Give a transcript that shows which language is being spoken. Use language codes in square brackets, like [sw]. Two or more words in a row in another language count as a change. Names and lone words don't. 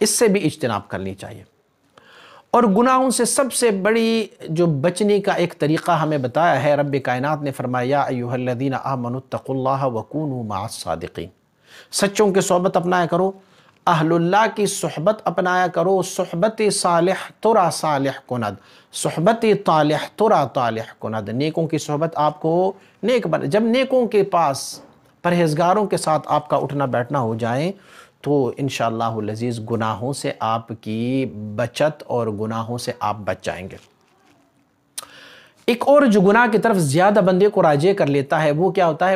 [ur] اس سے بھی اجتناب کرنی چاہیے۔ اور گناہوں سے سب سے بڑی جو بچنے کا ایک طریقہ ہمیں بتایا ہے، رب کائنات نے فرمایا [ar] یا ایھا الذین آمنوا اتقوا اللہ وکونوا مع الصادقین، [ur] سچوں کی صحبت اپنایا کرو، اہل اللہ کی صحبت اپنایا کرو، [fa] صحبت صالح ترا صالح کند، صحبت طالح ترا طالح کند، [ur] نیکوں کی صحبت آپ کو نیک بنا۔ جب نیکوں کے پاس، پرہیزگاروں کے ساتھ آپ کا اٹھنا بیٹھنا ہو جائیں تو [ar] انشاءاللہ العزیز [ur] گناہوں سے آپ کی بچت اور گناہوں سے آپ بچ جائیں گے۔ ایک اور جو گناہ کی طرف زیادہ بندے کو راجع کر لیتا ہے وہ کیا ہوتا ہے؟